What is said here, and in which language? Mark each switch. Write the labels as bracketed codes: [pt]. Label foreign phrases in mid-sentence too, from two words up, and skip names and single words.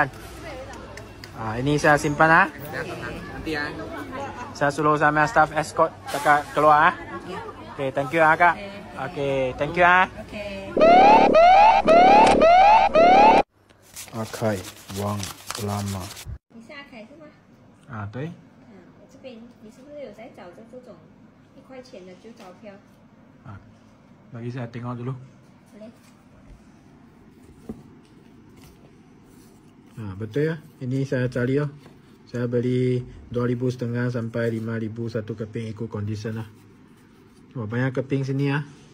[ms] Ini saya simpan Nanti ya. Saya suruh sama staff escort kakak keluar Okey, [en] thank you [ms] kak. [en] Okey, thank you [ms] Okey. Akai Wang Lama。 [zh] 你是阿凯是吗？对。这边你是不是有在找着这种1块钱的旧钞票？ [ms] Bagi saya tengok dulu. Boleh. Betul ya. Ini saya cari ya. Saya beli 2,500 sampai 5,000 satu keping ikut kondisi lah. Wah, banyak keping sini ya.